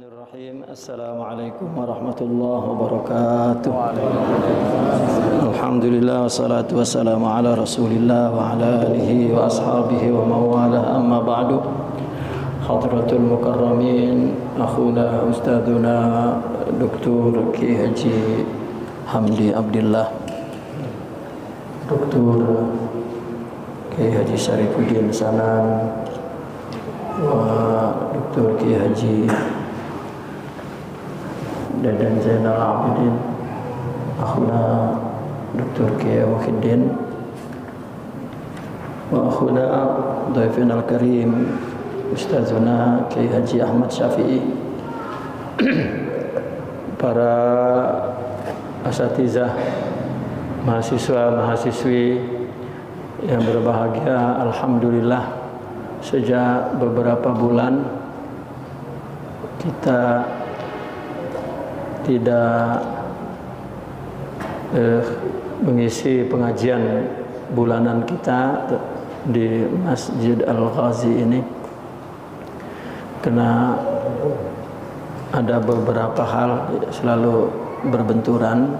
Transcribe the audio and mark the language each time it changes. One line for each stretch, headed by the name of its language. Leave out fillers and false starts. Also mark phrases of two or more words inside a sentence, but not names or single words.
Arabic: بسم الله الرحمن الرحيم. السلام عليكم ورحمة الله وبركاته. الحمد لله والصلاة والسلام على رسول الله وعلى آله وأصحابه ومن والاه، أما بعد. حضرات المكرمين، أخونا أستاذنا Dr. Ki Haji Hamdi Abdillah, Dr. Ki Haji Syarifuddin Sanan, wa Dr. Ki Haji Dadan Zainal Abidin, akhuna Dr. Ki Muhyiddin, وأخونا ضيفنا الكريم أستاذنا Ki Haji Ahmad Syafi'i, para asatizah,
Indonesian: mahasiswa mahasiswi yang berbahagia. Alhamdulillah, sejak beberapa bulan kita tidak mengisi pengajian bulanan kita di Masjid Al-Ghazi ini karena ada beberapa hal selalu berbenturan.